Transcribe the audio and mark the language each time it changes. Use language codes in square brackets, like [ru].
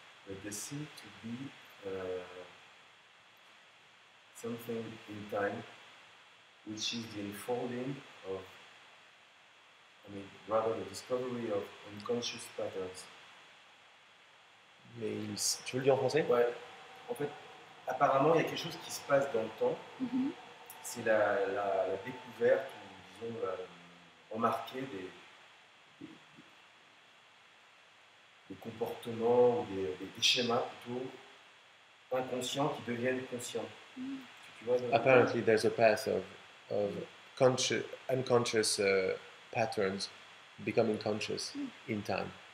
[en] But they seem to be something in time, which is the unfolding of, rather the discovery of unconscious patterns. [fr] Mais tu veux le dire en français? Ouais. En fait, apparemment, il y a quelque chose qui se passe dans le temps. Mhm. C'est la découverte, ou disons, remarquer des comportements, ou des schémas plutôt inconscients qui deviennent conscients. Tu vois, [en] Apparently, there's a path of unconscious patterns becoming conscious in time.